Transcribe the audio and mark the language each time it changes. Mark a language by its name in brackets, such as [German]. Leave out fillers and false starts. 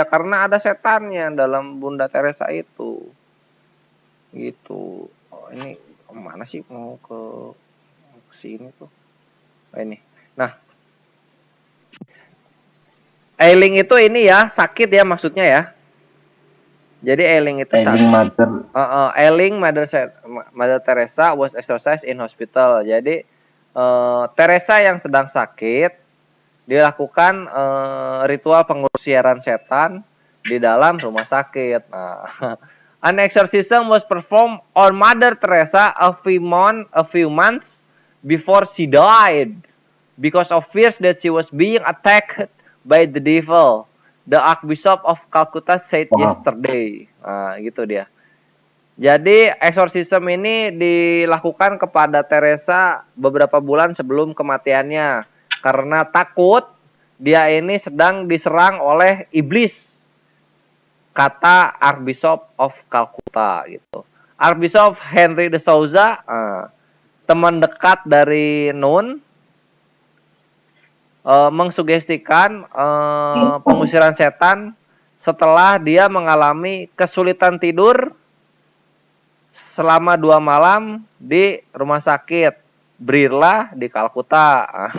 [Indonesian] Ya karena ada setannya dalam Bunda Teresa itu. Gitu. Oh, ini kemana sih mau ke sini tuh? Oh, ini. Nah, ailing itu ini ya sakit ya maksudnya ya. Jadi ailing itu [English] Ailing Mother. Ailing Mother Teresa was exorcised in hospital. [Indonesian] Jadi Teresa yang sedang sakit dilakukan ritual pengusiran setan di dalam rumah sakit. [English] Nah, an exorcism was performed on Mother Teresa a few months before she died because of fears that she was being attacked by the devil. The Archbishop of Calcutta said yesterday. [Indonesian] Nah, gitu dia. Jadi exorcism ini dilakukan kepada Teresa beberapa bulan sebelum kematiannya karena takut dia ini sedang diserang oleh iblis. Kata Archbishop of Calcutta gitu. Archbishop Henry de Souza, teman dekat dari Nun, mengsugestikan pengusiran setan setelah dia mengalami kesulitan tidur selama 2 malam di rumah sakit Birla di Kalkuta.